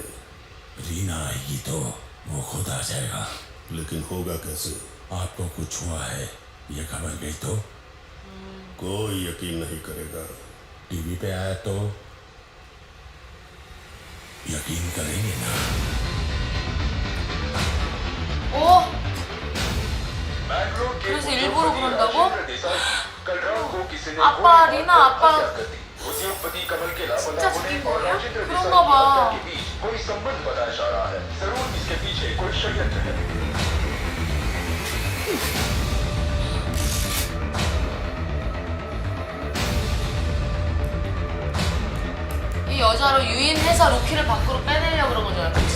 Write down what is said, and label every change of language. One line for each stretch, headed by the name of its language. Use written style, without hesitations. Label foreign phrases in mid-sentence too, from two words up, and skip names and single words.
Hindi: रीना आएगी तो वो खुद आ जाएगा। लेकिन होगा कैसे? आपको कुछ हुआ है ये खबर गई तो कोई यकीन नहीं करेगा। टीवी पे आया तो यकीन करेंगे ना।
Korean: 그래서 일부러 그런다고? 아빠, 리나 아빠 진짜 죽인 거야? 그런가 봐. 이 여자로 유인해서 로키를 밖으로 빼내려고 그런 거잖아, 그치?